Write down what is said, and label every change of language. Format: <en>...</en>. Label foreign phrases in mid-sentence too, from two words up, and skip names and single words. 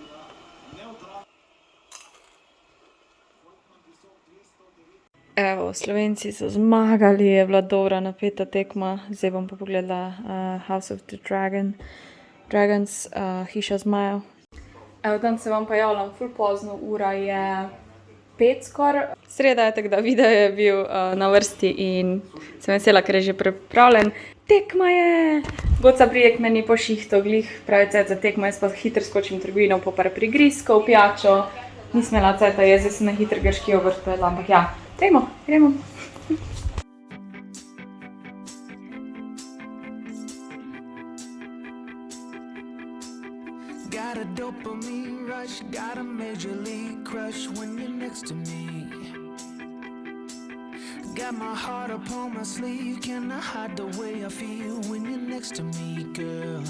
<sl>Evo, Slovenci so zmagali, je bila dobra napeta tekma. Zdaj bom pa pogledala House of the Dragons, Hiša zmajev. Evo, tam se vam pa javljam ful pozno, ura je 5 skoraj. Sreda je, tako da video je bil na vrsti in sem vesela, ker je že pripravljen. Tekma je! Goca prije k meni po šihtu, glih pravi cajt za tekmo, jaz pa hitro skočim v trgovino po par prigrizkov, pijačo. Nisem imela cajta, jaz sem na hitro grški jogurt pojedla, ampak ja, gremo.</sl> <en>Got a dopamine rush, got a major league crush when you're next to me. Got my heart upon my sleeve, can I hide the way I feel when you're next to me, girl?</en>